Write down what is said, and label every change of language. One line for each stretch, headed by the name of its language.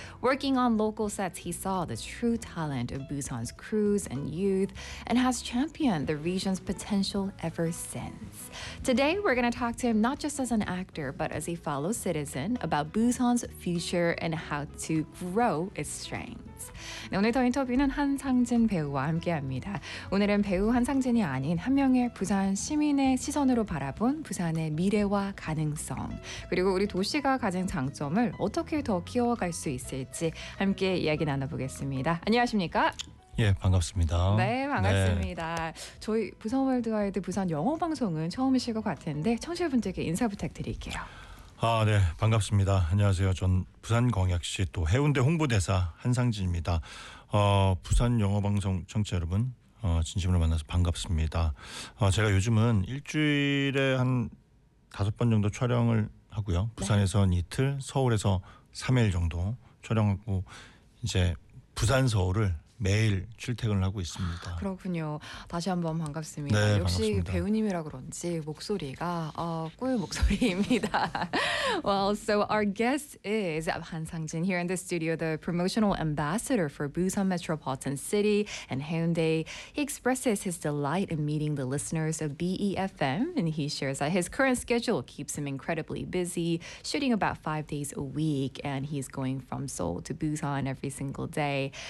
English: Working on local sets, he saw the true talent of Busan's crew and youth, and has championed the region's potential ever since. Today, we're going to talk to him not just as an actor, but as a fellow citizen about Busan's future and how to grow its strengths.
Korean: 네, 오늘 더 인터뷰는 한상진 배우와 함께합니다. 오늘은 배우 한상진이 아닌 한 명의 부산 시민의 시선으로 바라본 부산의 미래와 가능성, 그리고 우리 도시가 가진 장점을 어떻게 더 키워갈 수 있을지 함께 이야기 나눠보겠습니다. 안녕하십니까? 예, 반갑습니다. 네, 반갑습니다. 네. 저희 부산 월드와이드 부산 영어 방송은 처음이실 것 같은데 청취자분들께 인사 부탁드릴게요. 아, 네, 반갑습니다. 안녕하세요. 전 부산광역시 또 해운대 홍보대사 한상진입니다. 부산 영어 방송 청취자 여러분, 진심으로 만나서 반갑습니다. 제가 요즘은 일주일에 한 5번 정도 촬영을 하고요. 부산에서 네. 이틀, 서울에서 3일 정도 촬영하고 이제 부산 서울을 매일 출퇴근을 하고 있습니다. 그렇군요. 다시 한번 반갑습니다. 네, 역시 반갑습니다. 배우님이라 그런지 목소리가 꿀 목소리입니다.
English: Well, so our guest is Han Sang-jin here in the studio, the promotional ambassador for Busan Metropolitan City and Hyundai. He expresses his delight in meeting the listeners of BEFM, and he shares that his current schedule keeps him incredibly busy, shooting about 5 days a week, and he's going from Seoul to Busan every single day.